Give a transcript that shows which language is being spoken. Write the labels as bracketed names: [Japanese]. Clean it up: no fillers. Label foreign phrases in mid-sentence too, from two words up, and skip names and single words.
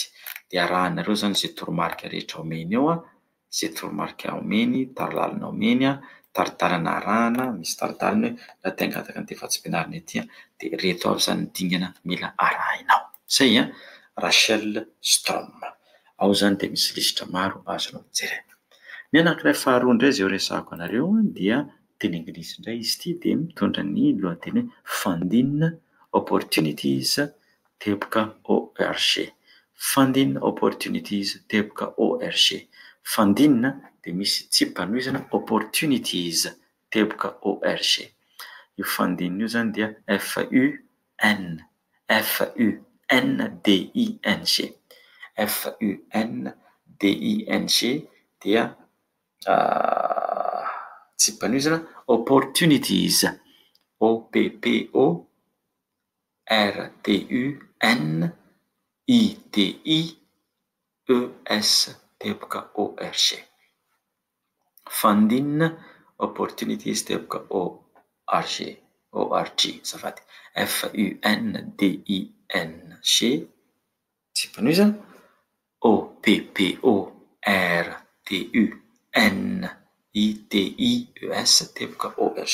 [Malagasy] Dia arahanareo zany izay toromarika rehetra omeny eo, izay toromarika omeny, tarilalina omeny, taritarina arahana, misy taritarina hoe raha te hangataka an'ity vatsim-pianarana ity dia reto avy zany ny dingana mila arahinao. Zay Rachel Strom. Ao zany dia misy lisitra maro azonao mijerena. Ny anankiray faharoa indray izay resahako anareo dia teny anglisy indray izy ity dia mitondra ny lohateny hoe [English] Funding Opportunities [Malagasy] teboka ORG. [English] Funding Opportunities [Malagasy] teboka ORG. Funding dia misy tsipanohizana Opportunities teboka ORG. Io funding io zany dia FUNDING. FUNDING dia tsipanohizana Opportunities. OPPORTUNITIES teboka ORG. [English] Funding Opportunities [Malagasy] teboka ORG zafady. FUNDING tsipanohizana OPPORTUNITIES teboka ORG.